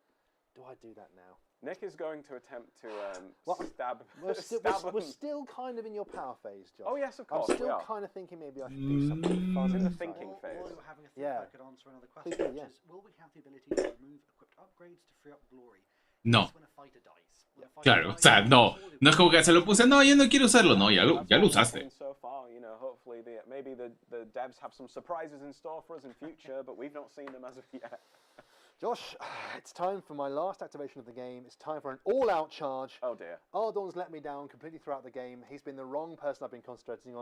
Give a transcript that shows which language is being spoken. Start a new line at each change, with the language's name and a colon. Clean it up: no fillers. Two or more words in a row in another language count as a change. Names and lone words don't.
English: Nick is going to attempt to stab. We're stab we're him. still kind of in your power phase, Josh. Oh yes, of I'm course. we still are. kind of thinking maybe I should do something fun. in the inside. thinking While phase. you're having a think, Yeah. I could answer another question, Please do, which yeah. is, will we have the ability to remove equipped upgrades to free up glory? No. That's when a fighter dies. When a fighter
Spanish: Claro, o
English: dies,
Spanish: sea, no.
English: all the
Spanish: No es como que se lo puse, no, yo no quiero usarlo. No, ya lo
English: That's what we've
Spanish: usaste.
English: seen so far, you know, hopefully maybe the devs have some surprises in store for us in future, but we've not seen them as of yet. Josh, it's time for my last activation of the game. It's time for an all-out charge. Oh dear. Ardorn's let me down completely throughout the game. He's been the wrong person I've been concentrating on.